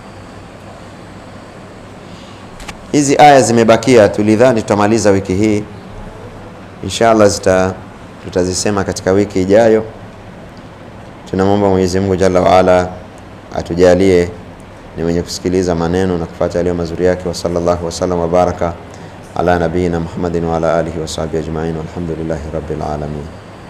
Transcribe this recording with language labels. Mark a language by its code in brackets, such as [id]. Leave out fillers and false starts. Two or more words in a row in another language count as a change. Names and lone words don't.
[sw] Hizi aya zimebakia, tulidhani tutamaliza wiki hii, inshallah tutazisema katika wiki ijayo. Tunamwomba Mwenyezi Mungu [ar] جل وعلا [sw] atujalie ni wenye kusikiliza maneno na kufuata yale mazuri yake. [ar] وصلى الله وسلم وبارك على نبينا محمد وعلى آله وصحبه أجمعين والحمد لله رب العالمين.